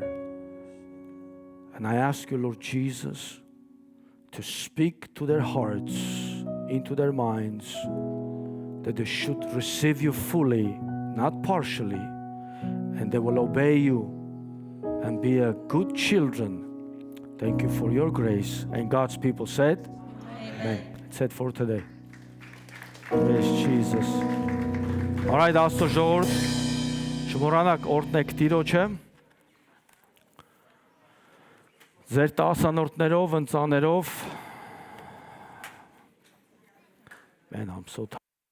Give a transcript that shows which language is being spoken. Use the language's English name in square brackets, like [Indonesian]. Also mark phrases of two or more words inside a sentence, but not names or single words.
[English] And I ask you, Lord Jesus, to speak to their hearts, into their minds, that they should receive you fully, not partially, and they will obey you and be a good children. Thank you for your grace. And God's people said, Amen. That's it for today. Praise Jesus. All right, [Armenian] Աստծո ժողովուրդ, չմոռանաք օրհնեք Տիրոջը։ Ձեր տասանորդներով, ընծաներով. [English] Man, I'm so tired.